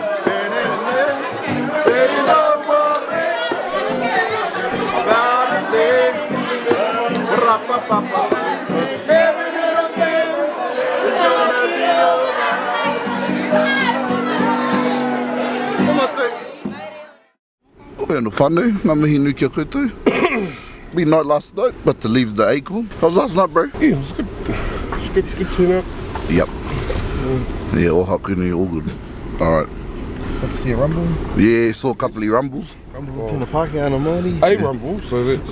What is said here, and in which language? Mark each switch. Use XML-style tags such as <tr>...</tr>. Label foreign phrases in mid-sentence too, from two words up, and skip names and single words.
<en>Say no more about a thing. Every little thing is gonna be alright. Come on, take. We're in the whānau.</en> <mi>Ngā mihi nui kia koutou.</mi> <en>Big night last night, but to leave the Acorn. How was last night, bro? Yeah, it was good. It's good turnout. Yep. Yeah, Ohakune, all good. Alright. Got to see a rumble. Yeah, saw a couple of rumbles. Rumble in the parking on the morning. A rumble, so that's...</en>